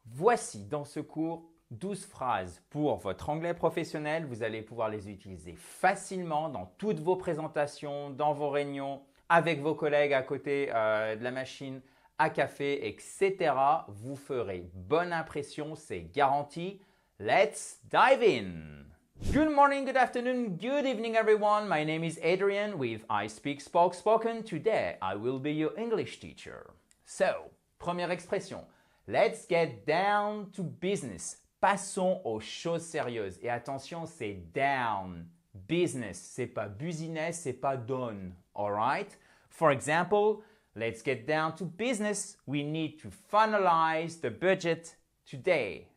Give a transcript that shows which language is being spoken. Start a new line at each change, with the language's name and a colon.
French: Voici dans ce cours 12 phrases pour votre anglais professionnel. Vous allez pouvoir les utiliser facilement dans toutes vos présentations, dans vos réunions, avec vos collègues à côté de la machine à café, etc. Vous ferez bonne impression, c'est garanti.
English: Let's dive in! Good morning, good afternoon, good evening everyone. My name is Adrian with I Speak Spoke Spoken. Today I will be your English teacher.
French: So, première expression.
English: Let's get down to business.
French: Passons aux choses sérieuses. Et attention, c'est down. Business, c'est pas business, c'est pas done.
English: Alright? For example, let's get down to business. We need to finalize the budget today.